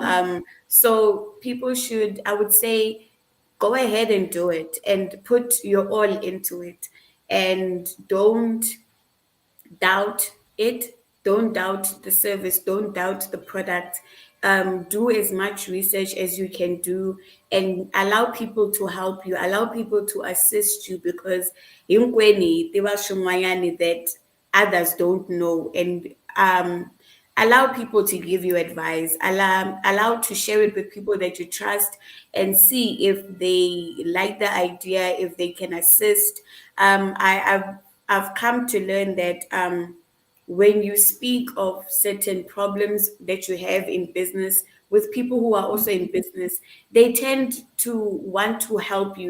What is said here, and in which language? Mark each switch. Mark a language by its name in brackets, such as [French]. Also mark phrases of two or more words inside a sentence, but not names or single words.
[English] So people should, I would say, go ahead and do it and put your all into it, and don't doubt it. Don't doubt the service. Don't doubt the product. Do as much research as you can do and allow people to help you, allow people to assist you, because [Tsonga] hinkwenu tiva swin'wanyani [English] that others don't know. And allow people to give you advice, allow to share it with people that you trust and see if they like the idea, if they can assist. I've come to learn that when you speak of certain problems that you have in business, with people who are also in business, they tend to want to help you.